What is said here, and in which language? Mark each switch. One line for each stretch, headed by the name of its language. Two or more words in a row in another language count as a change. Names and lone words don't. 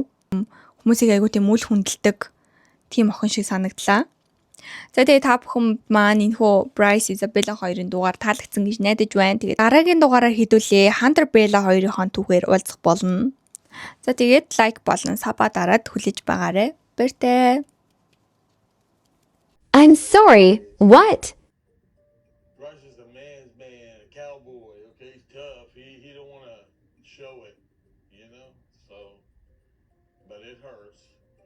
Mongolian: Хүмүүсийг айгу тийм үл хүндэлдэг тийм охин шиг санагдлаа. За тэгээ та бүхэн маань энэхүү Брайс Изабелла хоёрын дугаар таалагдсан гэж найдаж байна. Тэгээд дараагийн дугаараар хэдүүлээ Хантер Белла хоёрын тухайр уулзах болно. За тэгээд лайк болон саба дараад хүлээж байгаарэ. Баяртай.
English: I'm sorry. What? Bryce is a man's man, a cowboy. Okay, he's tough. He don't want to show it, you know. So, but it hurts.